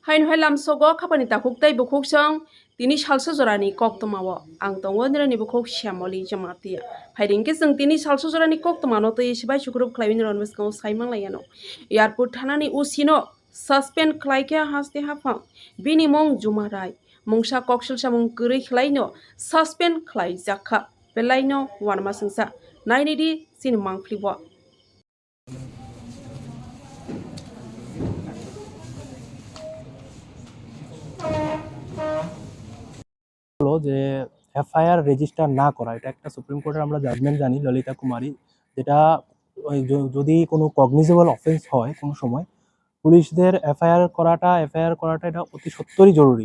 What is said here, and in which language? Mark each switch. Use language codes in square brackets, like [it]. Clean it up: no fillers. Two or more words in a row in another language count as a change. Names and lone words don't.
[trp] hai lamsogo khapani takuk tai bukhuk sang tini salsa jorani koktamawo ang tongo nirani bukhuk shamoli jamatia phaidingke jeng tini salsa jorani koktamano to isibai sukrup khlaibini ron miskau saimang layano airport thanani usino suspend khlaike haste hafang bini mong jumarai mungsa koksil samung kurui khlaino suspend khlai jakha belaino wanma singsa nainidi sin mangflibo [bn] হলো যে [en] FIR register [bn] না করা, এটা একটা সুপ্রিম কোর্টের আমরা জাজমেন্ট জানি ললিতা কুমারী, যেটা যদি কোনো [en] cognizable offence [bn] হয় কোনো সময় পুলিশদের এফআইআর করাটা এটা অতি সত্তরই জরুরি।